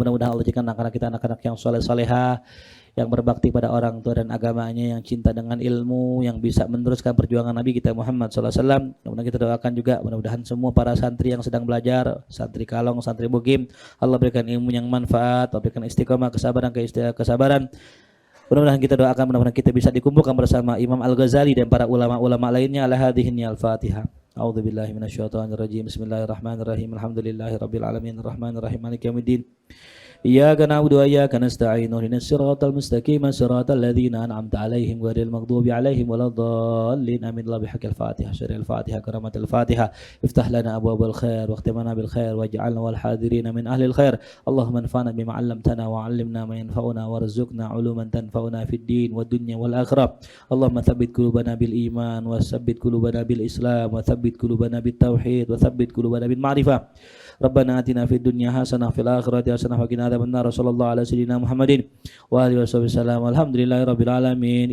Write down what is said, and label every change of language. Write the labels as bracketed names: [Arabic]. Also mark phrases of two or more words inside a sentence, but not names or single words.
[Indonesian] Mudah-mudahan Allah jadikan anak-anak kita anak-anak yang soleh-solehah, yang berbakti pada orang tua dan agamanya, yang cinta dengan ilmu, yang bisa meneruskan perjuangan Nabi kita Muhammad SAW. Mudah-mudahan kita doakan juga, mudah-mudahan semua para santri yang sedang belajar, santri Kalong, santri Bugim, Allah berikan ilmu yang manfaat, Allah berikan istiqomah, kesabaran. Mudah-mudahan kita doakan, mudah-mudahan kita bisa dikumpulkan bersama Imam Al-Ghazali dan para ulama-ulama lainnya. [Arabic] على هذه الفاتحة. أعوذ بالله من الشيطان الرجيم. بسم الله الرحمن الرحيم. الحمد لله رب العالمين. الرحمن الرحيم. مالك يوم الدين. إياك نعبد وإياك نستعين. اهدنا الصراط المستقيم، صراط الذين أنعمت عليهم غير المغضوب عليهم ولا الضالين. آمين. لا بحق الفاتحة. سر الفاتحة، كرامة الفاتحة. افتح لنا أبواب الخير واختمنا بالخير واجعلنا والحاضرين من أهل الخير. اللهم انفعنا بما علمتنا وعلمنا ما ينفعنا وارزقنا علوما تنفعنا في الدين والدنيا والآخرة. اللهم ثبت قلوبنا بالإيمان وثبت قلوبنا بالإسلام وثبت قلوبنا بالتوحيد وثبت قلوبنا بالمعرفة. ربنا آتنا في الدنيا حسنة في الآخرة حسنة وقنا عذاب النار. صلى الله على سيدنا محمد وآله وسلم. الحمد لله رب العالمين.